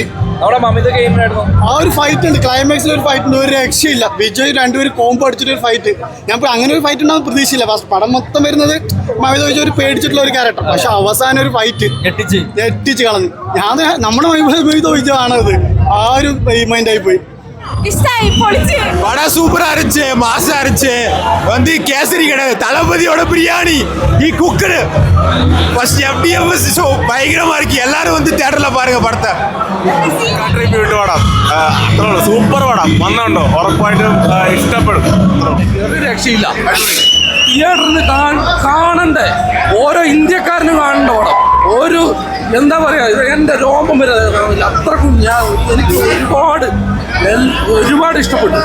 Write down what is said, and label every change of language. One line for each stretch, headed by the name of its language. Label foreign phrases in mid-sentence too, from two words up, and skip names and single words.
Malayalam: ആ ഒരു ഫൈറ്റ് ഉണ്ട്, ക്ലൈമാക്സിൽ ഒരു ഫൈറ്റ് ഉണ്ട്, ഒരു രക്ഷയില്ല. വിജയ് രണ്ടുപേരും കോമ്പോ അടിച്ചിട്ട് ഒരു ഫൈറ്റ്. ഞാൻ അങ്ങനെ ഒരു ഫൈറ്റ് ഉണ്ടാകുന്ന പ്രതീക്ഷയില്ല. ഫസ്റ്റ് പടം മൊത്തം വരുന്നത് മമിത വിജയ് ഒരു പേടിച്ചിട്ടുള്ള ഒരു ക്യാരക്ടർ. പക്ഷെ അവസാനം ഒരു ഫൈറ്റ് ഞെട്ടിച്ച് കളഞ്ഞു. നമ്മുടെ മമിത വിജയ് ആണത്. ആ ഒരു മൈൻഡായി പോയി.
Tamil: படம் சூப்பரா இருந்துச்சு, மாசா இருந்துச்சு. வந்து கேசரி கிடையாது, தளபதியோட பிரியாணி குக்கரு ஃபர்ஸ்ட் FDFS ஷோ பயங்கரமா இருக்கு. எல்லாரும் வந்து தியேட்டர்ல பாருங்க പടത്തെ.
Malayalam: കൺട്രിബ്യൂട്ട് പടം സൂപ്പർ പടം വന്നുണ്ടോ ഉറപ്പായിട്ടും ഇഷ്ടപ്പെടും. ഒരു രക്ഷയില്ല. തിയേറ്ററിന് കാണണ്ടേ, ഓരോ ഇന്ത്യക്കാരനും കാണേണ്ട പടം. ഒരു എന്താ പറയാ, എൻ്റെ രോമം വരെ അത്രക്കും എനിക്ക് ഒരുപാട് ഇഷ്ടപ്പെട്ടു.